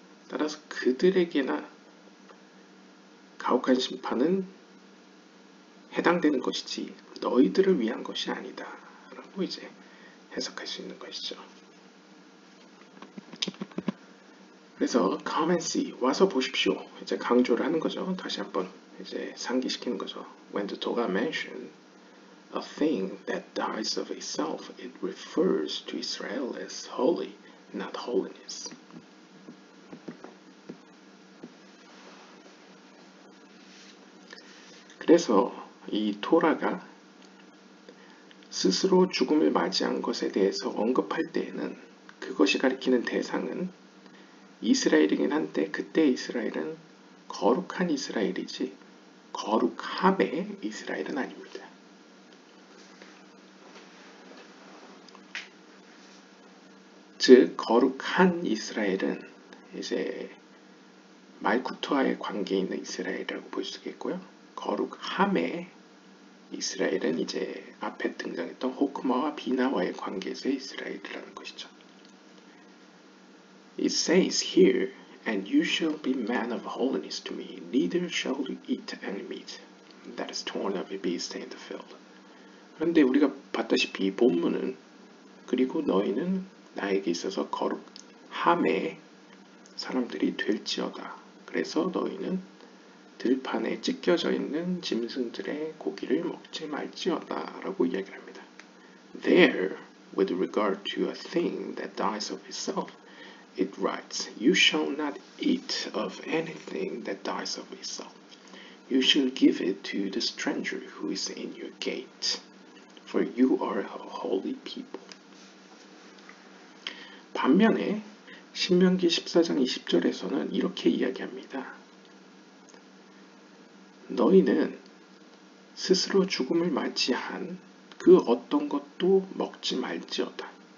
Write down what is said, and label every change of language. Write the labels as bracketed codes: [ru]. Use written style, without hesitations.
[ko] 따라서 그들에게나 가혹한 심판은 해당되는 것이지 너희들을 위한 것이 아니다 라고 이제 해석할 수 있는 것이죠. 그래서 [en] come and see, [ko] 와서 보십시오, 이제 강조를 하는 거죠. 다시 한번 이제 상기시키는 거죠. [en] When the Torah mentions a thing that dies of itself, it refers to Israel as holy, not holiness. [ko] 그래서 이 토라가 스스로 죽음을 맞이한 것에 대해서 언급할 때에는 그것이 가리키는 대상은 이스라엘이긴 한데, 그때 이스라엘은 거룩한 이스라엘이지 거룩함의 이스라엘은 아닙니다. 즉 거룩한 이스라엘은 이제 말쿠트와의 관계에 있는 이스라엘이라고 볼 수 있겠고요. 거룩함의 이스라엘은 이제 앞에 등장했던 호크마와 비나와의 관계에서의 이스라엘이라는 것이죠. [en] It says here, and you shall be man of holiness to me, neither shall you eat any meat that is torn of a beast in the field. [ko] 그런데 우리가 봤다시피 이 본문은 그리고 너희는 나에게 있어서 거룩함의 사람들이 될지어다. 그래서 너희는 들판에 찢겨져 있는 짐승들의 고기를 먹지 말지어다 라고 이야기를 합니다. [en] There, with regard to a thing that dies of itself, it writes, You shall not eat of anything that dies of itself. You shall give it to the stranger who is in your gate, for you are a holy people. [ko] 반면에 신명기 14장 20절에서는 이렇게 이야기합니다. 너희는 스스로 죽음을 맞이한 그 어떤 것도 먹지 말지어다.